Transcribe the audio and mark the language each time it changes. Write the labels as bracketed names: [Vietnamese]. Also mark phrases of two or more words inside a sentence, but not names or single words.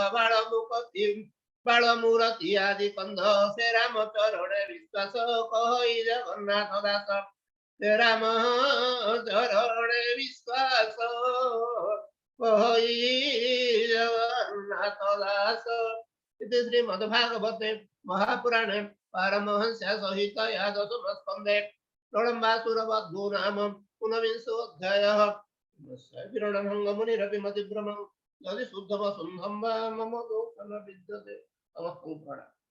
[Odia] ବାଳ ମୂରତି ଆଦି କନ୍ଧ ସେ ରାମ ଚରଣେ ବିଶ୍ୱାସ କହି ଜଗନ୍ନାଥ ଦାସ ସେ ରାମ ଚରଣେ ବିଶ୍ୱାସ କହି ଜଗନ୍ନାଥ ଦାସ [Sanskrit] इति श्रीमद्भागवते महापुराणे पारमहंस्या सहित एकादशम स्कन्धे प्रलम्बासुरवधू नाम ऊनविंशोऽध्यायः विरणभङ्गमुनिरपि मतिभ्रमं यदि शुद्धमसुन्धं वा मम दोषं न विद्यते नमः पुराण